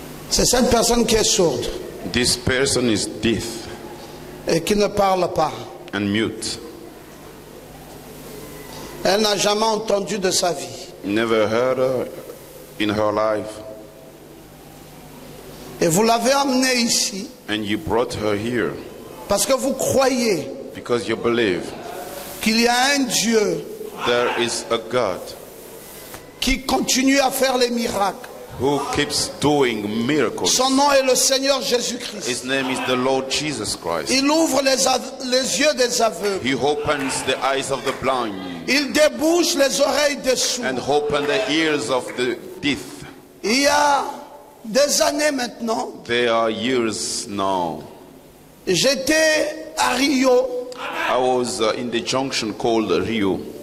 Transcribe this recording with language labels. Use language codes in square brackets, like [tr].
[fr] C'est cette personne qui est sourde [en] This person is deaf [fr] et qui ne parle pas. [en] and mute. [fr] Elle n'a jamais entendu de sa vie. [en] Never heard her in her life. [fr] Et vous l'avez amenée ici [en] And you brought her here [fr] parce que vous croyez [en] because you believe [fr] qu'il y a un Dieu [en] there is a God [fr] qui continue à faire les miracles. [en] who keeps doing miracles. [fr] Son nom est le Seigneur Jésus-Christ. [en] His name is the Lord Jesus Christ. [fr] Il ouvre les yeux des aveugles. [en] He opens the eyes of the blind [fr] Il débouche les oreilles des [en] and [fr] sourds. [en] open the ears of the deaf. [fr] Il y a des années maintenant, [en] There are years now. [fr] j'étais à Rio [en] I was in the junction called Rio,